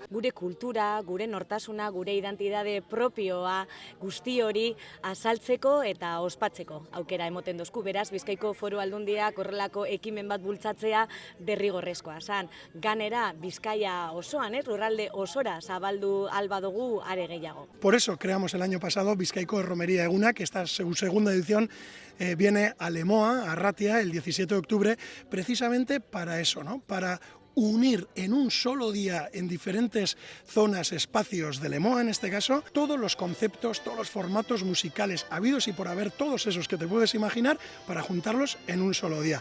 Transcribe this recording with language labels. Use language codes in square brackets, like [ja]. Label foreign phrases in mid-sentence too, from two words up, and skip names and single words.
[eu] Gure kultura, gure nortasuna, gure identitate propioa, guzti hori azaltzeko eta ospatzeko aukera emoten dozku. Beraz, Bizkaiko Foru Aldundiak horrelako ekimen bat bultzatzea derrigorrezkoa zan. Ganera, Bizkaia osoan, lurralde osora zabaldu alba dugu are gehiago. [es] Por eso creamos el año pasado Bizkaiko Erromería Eguna, que esta segunda edición viene a Lemoa, a Arratia, el 17 de octubre, precisamente para eso, ¿no? Para unir en un solo día en diferentes zonas, espacios de Lemoa en este caso, todos los conceptos, todos los formatos musicales habidos y por haber, todos esos que te puedes imaginar, para juntarlos en un solo día.